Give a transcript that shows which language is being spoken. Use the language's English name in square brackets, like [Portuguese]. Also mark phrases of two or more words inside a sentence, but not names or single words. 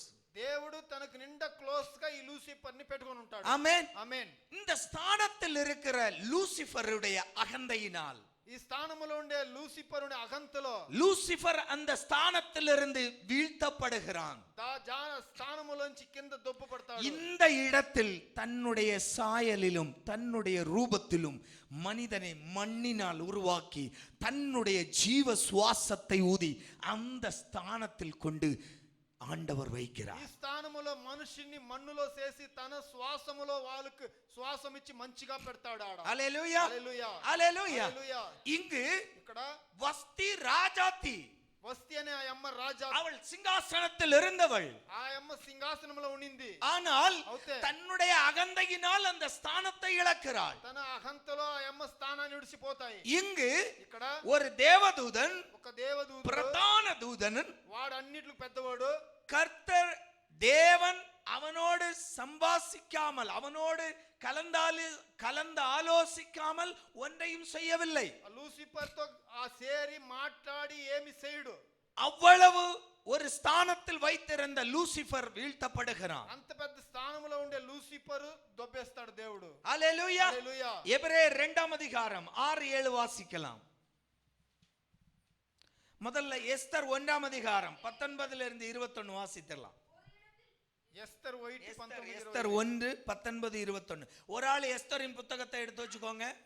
[Telugu] దేవుడు తనకు నిండా క్లోజ్ గా ఈ లూసిఫర్ ని పెట్టుకొని ఉంటాడు. [Tamil] ஆமென். [Telugu] ఆమేన్. [Tamil] இந்த ஸ்தானத்தில் இருக்கிற லூசிஃபருடைய அகந்தையினால் [Telugu] ఈ స్థానములో ఉండే లూసిఫర్ ఉండే అగంతలో [Tamil] லூசிஃபர் அந்த ஸ்தானத்திலிருந்து வீழ்த்தப்படுகிறான். [Telugu] స్థానములోంచి కింద దొబ్బపడతాడు. [Tamil] இந்த இடத்தில் தன்னுடைய சாயலிலும் தன்னுடைய ரூபத்திலும் மனிதனை மண்ணினால் உருவாக்கி தன்னுடைய ஜீவ சுவாசத்தை ஊதி அந்த ஸ்தானத்தில் கொண்டு ஆண்டவர் வைக்கிறார். [Telugu] ఈ స్థానములో మనుషుని మన్నులో చేసి తన శ్వాసములో వాళ్ళకు శ్వాసం ఇచ్చి మంచిగా పెడతాడు ఆడ. [Tamil] ஹalleluya, [Telugu] హల్లెలూయా, [Tamil] ஹalleluya. [Telugu] హల్లెలూయా. [Tamil] இங்கு [Telugu] ఇక్కడ [Tamil] வஸ்தி ராஜாத்தி, [Telugu] వస్తి అనే ఆ అమ్మ రాజా, [Tamil] அவள் சிங்காசனத்தில் இருந்தவள். [Telugu] ఆ అమ్మ సింహాసనంలో ఉండింది. [Tamil] ஆனால் [Telugu] అవుతే [Tamil] தன்னுடைய அகந்தையினால் அந்த ஸ்தானத்தை இழக்கிறாள். [Telugu] తన అహంతలో ఆ అమ్మ స్థానాన్ని విడిచిపోతాయి. [Tamil] இங்கு [Telugu] ఇక్కడ [Tamil] ஒரு தேவதூதன், [Telugu] ఒక దేవదూత, [Tamil] பிரதான தூதன், [Telugu] వాడు అన్నిటిలో పెద్దవాడు, [Tamil] கர்த்தர் தேவன் அவனோடு சம்பாசிக்காமல் அவனோடு கலந்து ஆலோசிக்காமல் ஒன்றையும் செய்யவில்லை. [Telugu] ఆ లూసిఫర్ తో ఆ సేరి మాట్లాడి ఏమి చేయడు. [Tamil] அவ்வளவு ஒரு ஸ்தானத்தில் வைத்திருந்த லூசிஃபர் வீழ்த்தப்படுகிறான். [Telugu] అంత పెద్ద స్థానంలో ఉండే లూసిఫర్ దొబ్బేస్తాడు దేవుడు. [Tamil] ஹalleluya. [Telugu] హల్లెలూయా. [Tamil] எபிரேயர் 2 அதிகாரம் 6-7 வாசிக்கலாம். முதல்ல எஸ்தர் 1 அதிகாரம் 19 இருந்து 21 வாசித்தலாம். எஸ்தர் 1 19 21. ஒரு ஆள் எஸ்தரின் புத்தகத்தை எடுத்து வச்சுக்கோங்க.